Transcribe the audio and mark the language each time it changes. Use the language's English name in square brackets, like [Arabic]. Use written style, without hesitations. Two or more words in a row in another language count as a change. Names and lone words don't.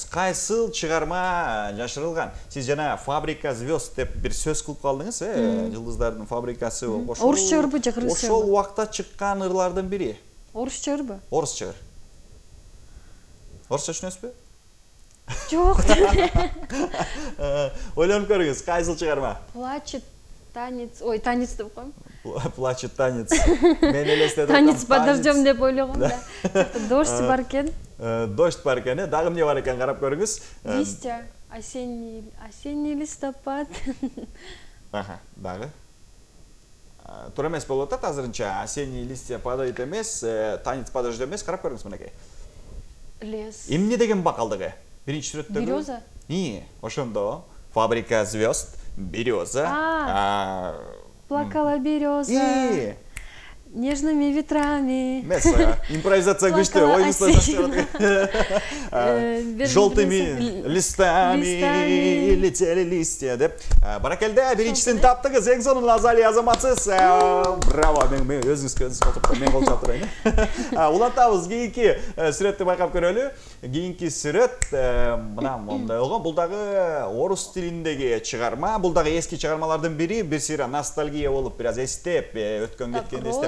[Kyrgyz] Кайсыл чыгарма жашырылган? Сиз жана [Russian] фабрика звезд [Kyrgyz] деп бир сөз кылып калдыңыз, Жылдыздардын фабрикасы ошол. Орусча ырбы же кыргызча? Ошол убакта чыккан ырлардын бири. Орусча ырбы? Орусча ыр. Орусча түшүнөсүзбү? Жок. Ойлонуп көрүңүз, кайсыл чыгарма? [Russian] Плачет танец, ой, танец [Kyrgyz] деп коем. [Russian] Плачет танец. [Kyrgyz] Мен элестетип [Russian] Танец подождем [Kyrgyz] деп ойлогом да. Дождь бар экен. Дождь бар экен, дагы эмне бар экен карап көрүңүз. [Russian] Листья, осенний листопад. [Kyrgyz] Дагы. Туура эмес болуп атат азырынча. [Russian] Осенний листья падает [Kyrgyz] эмес, [Russian] танец подождем [Kyrgyz] эмес, карап көрүңүз мынакей. [Russian] Лес. [Kyrgyz] Эмне деген бакалдыгы? Биринчи сүрөттөгү. [Russian] Береза. [Kyrgyz] Ошондо. [Russian] Фабрика звезд, береза. Плакала береза. Нежными ветрами. [Kyrgyz] Импровизация күчтүү, оюнубузда [Russian] желтыми листами летели листья [Kyrgyz] деп. Баракелде, биринчисин таптыңыз, эң сонун Азалия азаматсыз. Браво, мен өзүңүзгө отуруп, мен кол чаптырайын. Улантабыз, кийинки сүрөттү байкап көрөлү. Кийинки сүрөт мына мондай болгон. Бул дагы орус тилиндеги чыгарма, бул дагы эски чыгармалардын бири, бир сыйра ностальгия болуп, бир аз эстеп, өткөн кеткенди эстеп.